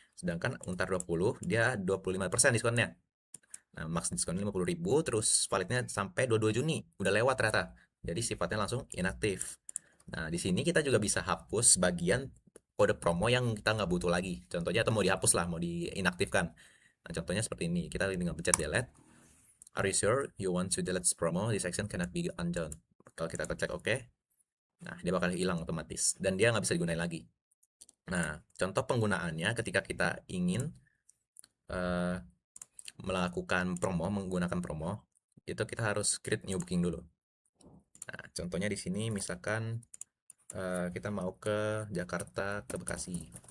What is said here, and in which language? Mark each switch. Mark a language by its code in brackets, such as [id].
[id] Sedangkan untar 20, dia 25% diskonnya. Nah, max diskonnya 50.000, terus validnya sampai 22 Juni. Udah lewat ternyata. Jadi sifatnya langsung inaktif. Nah, di sini kita juga bisa hapus bagian kode promo yang kita nggak butuh lagi. Contohnya atau mau dihapus lah, mau diinaktifkan. Nah, contohnya seperti ini. Kita tinggal pencet delete. [en] Are you sure you want to delete this promo? This section cannot be undone. [id] Kalau kita klik OK, nah dia bakal hilang otomatis. Dan dia nggak bisa digunakan lagi. Nah, contoh penggunaannya ketika kita ingin uh, melakukan promo, menggunakan promo, itu kita harus create new booking dulu. Nah, contohnya di sini misalkan kita mau ke Jakarta ke Bekasi.